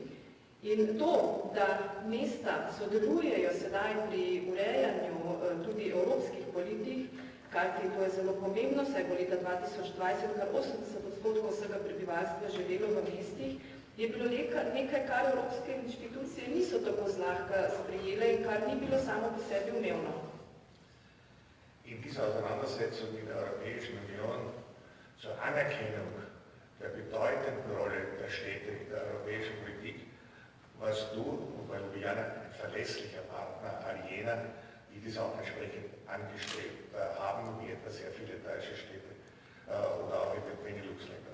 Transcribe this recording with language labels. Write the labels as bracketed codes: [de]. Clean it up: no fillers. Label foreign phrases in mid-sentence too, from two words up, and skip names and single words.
[sl] In to, da mesta sodelujejo sedaj pri urejanju tudi evropskih politik, kajti to je zelo pomembno, saj bo leta 2020 kar 80% vsega prebivalstva živelo v mestih, je bilo nekaj, kar evropske inštitucije niso tako zlahka sprejele in kar ni bilo samo po sebi umevno. [de] In diese Auseinandersetzung mit der Europäischen Union zur Anerkennung der bedeutenden Rolle der Städte in der europäischen Politik warst du und bei Ljubljana ein verlässlicher Partner all jener, die dies auch entsprechend angestrebt haben, wie etwa sehr viele deutsche Städte oder auch in den Benelux-Ländern.